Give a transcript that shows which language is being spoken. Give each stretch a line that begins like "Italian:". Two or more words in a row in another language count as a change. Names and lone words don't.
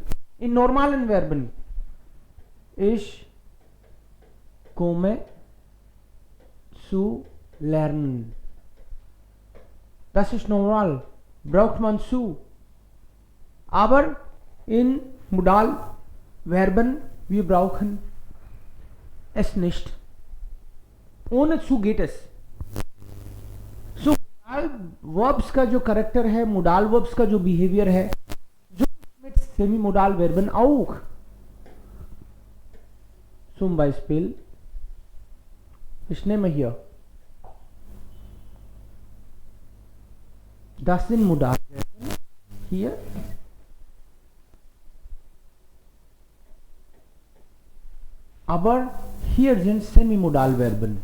German: In normalen Verben, ich komme zu lernen. Das ist normal, braucht man zu. Aber in Modalverben, wir brauchen es nicht. ohne zu geht es.
Hindi: सो
English: modal verbs
Hindi: का जो करेक्टर है,
English: modal verbs
Hindi: का जो बिहेवियर है, जो
German: mit Semi-Modal Verben auch. Zum Beispiel, ich nehme hier, das sind Modalverben hier. Aber hier sind Semimodalverben.